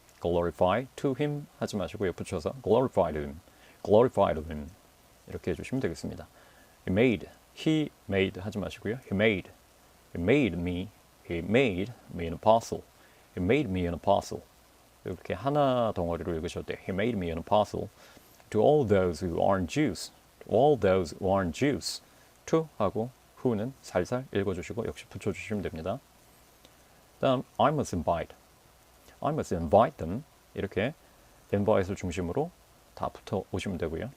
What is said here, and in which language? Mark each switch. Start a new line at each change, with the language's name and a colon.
English: glorify to Him
Korean: 하지 마시고요. 붙여서
English: glorify to Him
Korean: 이렇게 해주시면 되겠습니다.
English: He made
Korean: 하지 마시고요.
English: He made me an apostle. He made me an apostle.
Korean: 이렇게 하나 덩어리로 읽으셔도 돼요.
English: He made me an apostle to all those who aren't Jews.
Korean: to 하고 who는 살살 읽어주시고 역시 붙여주시면 됩니다. 다음
English: I must invite them.
Korean: 이렇게 invite을 중심으로 다 붙어 오시면 되고요.